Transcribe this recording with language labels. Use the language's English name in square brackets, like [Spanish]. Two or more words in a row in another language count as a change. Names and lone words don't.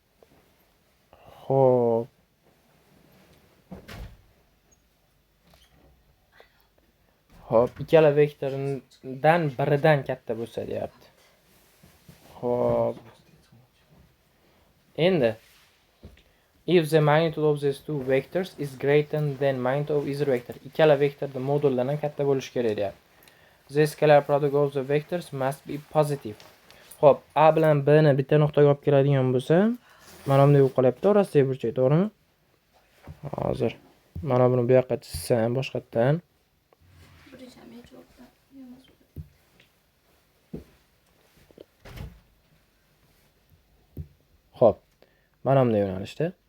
[Uzbek] Xo'p. Ikkala vektordan biridan katta bo'lsa deyapti. Xo'p. [English] Endi if the magnitude of these two vectors is greater than magnitude of either vector. [Uzbek] Ikkala vektorda moduldan ham katta bo'lishi kerak deyapti. [English] The scalar product of the vectors must be positive. [Uzbek] Xo'p, A bilan B ni bitta nuqtaga olib keladigan bo'lsa, mana bunday bo'lib qolyapti orasidagi burchak, to'g'rimi? Hozir mana buni bu yoqqa chizsam boshqatdan. Xo'p, mana bunday yo'nalishda.